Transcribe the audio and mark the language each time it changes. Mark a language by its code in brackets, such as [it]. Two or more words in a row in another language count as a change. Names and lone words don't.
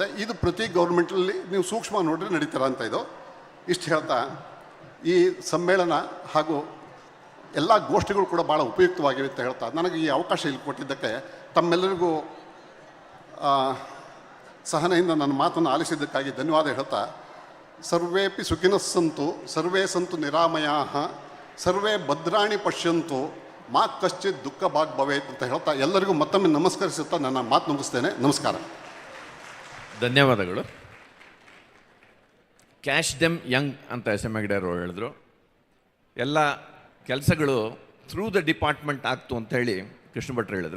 [kn] ಇದು ಪ್ರತಿ ಗೌರ್ಮೆಂಟಲ್ಲಿ ನೀವು ಸೂಕ್ಷ್ಮ ನೋಡ್ರಿ ನಡೀತೀರ ಅಂತ. ಇದು ಇಷ್ಟು ಹೇಳ್ತಾ ಈ ಸಮ್ಮೇಳನ ಹಾಗೂ ಎಲ್ಲ ಗೋಷ್ಠಿಗಳು ಕೂಡ ಭಾಳ ಉಪಯುಕ್ತವಾಗಿವೆ ಅಂತ ಹೇಳ್ತಾ ನನಗೆ ಈ ಅವಕಾಶ ಇಲ್ಲಿ ಕೊಟ್ಟಿದ್ದಕ್ಕೆ ತಮ್ಮೆಲ್ಲರಿಗೂ ಸಹನೆಯಿಂದ ನನ್ನ ಮಾತನ್ನು ಆಲಿಸಿದ್ದಕ್ಕಾಗಿ ಧನ್ಯವಾದ ಹೇಳ್ತಾ, [sa] ಸರ್ವೇಪಿ ಸುಖಿನಸ್ಸಂತು ಸರ್ವೇ ಸಂತು ನಿರಾಮಯಾಃ ಸರ್ವೇ ಭದ್ರಾಣಿ ಪಶ್ಯಂತು ಮಾ ಕಶ್ಚಿತ್ ದುಃಖ ಭಾಗ್ ಭವೇತ್ [kn] ಅಂತ ಹೇಳ್ತಾ ಎಲ್ಲರಿಗೂ ಮತ್ತೊಮ್ಮೆ ನಮಸ್ಕರಿಸುತ್ತಾ ನನ್ನ ಮಾತು ಮುಗಿಸ್ತೇನೆ. ನಮಸ್ಕಾರ. ಧನ್ಯವಾದಗಳು. [en] catch them young [kn] ಅಂತ SM ಹೆಗ್ಡೆ ಅವರು ಹೇಳಿದ್ರು. ಎಲ್ಲ ಕೆಲಸಗಳು [en] through the department [kn] ಆಗ್ತು ಅಂತ ಹೇಳಿ ಕೃಷ್ಣ ಭಟ್ರು ಹೇಳಿದರು.